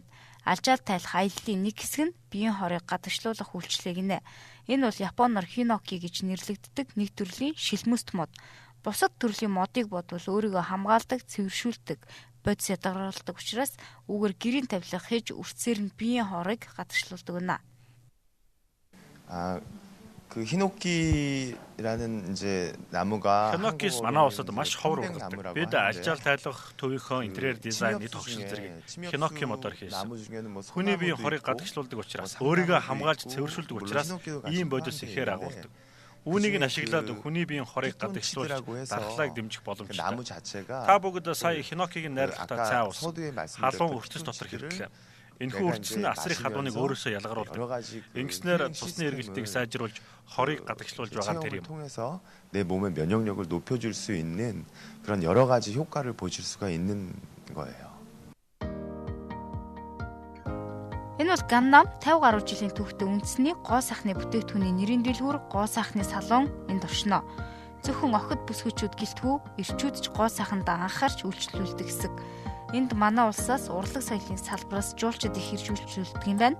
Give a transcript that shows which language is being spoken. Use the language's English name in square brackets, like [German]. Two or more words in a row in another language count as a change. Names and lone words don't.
[Mongolian] Алжаал тайлах аяллаа нэг хэсэг нь биеийн хорыг гадагшлуулах үйлчлэг гинэ. Энэ бол Японоор хиноки гэж нэрлэгддэг нэг төрлийн шилмөст мод. Бусад төрлийн модыг бодвол өөрийгөө хамгаалдаг, цэвэршүүлдэг, бодис ядгаруулдаг учраас үүгээр гэрийн тавилга хийж үрцээр нь биеийн хорыг гадагшлуулдаг байна. [Korean] 그 히노키라는 이제 나무가 [Mongolian] 히노키스 манай улсад маш ховор угддаг. Бид алжаал тайлах төвийнхөө интерьер дизайны тогшин зэрэг хиноки модоор хийсэн. Хүний биеийн хорыг гадагшлуулдаг учраас, өөрийгөө хамгаалж цэвэршүүлдэг учраас ийм бодис ихээр агуулдаг. Үүнийг нь ашиглаад хүний биеийн хорыг гадагшлуулж дархлааг дэмжих боломжтой. Та бүгд сая хинокиг найрлахтаа цай уусан. Халуун үртэс дотор хэрэглээ. Энэхүү үртэс нь асрын халууныг өөрөөсөө ялгаруулдаг. Ингэснээр цусны эргэлтийг сайжруулж хорыг гадагшлуулж байгаа тэр юм. [Korean] 통해서 내 몸의 면역력을 높여줄 수 있는 그런 여러 가지 효과를 보실 수가 있는 거예요. [Mongolian] Энэ бол Ганнам 50 гаруй жилийн түүхтэй үндэсний гоо сайхны бүтээгдэхүүний нэрийн дэлгүүр гоо сайхны салон энд оршино. Зөвхөн охид бүсгүйчүүд гэлтгүү эрчүүд ч гоо сайхандаа анхаарч үйлчлүүлдэг хэсэг. Энд манай улсаас урлаг соёлын салбараас жуулчид их ирж үйлчлүүлдэг юм байна.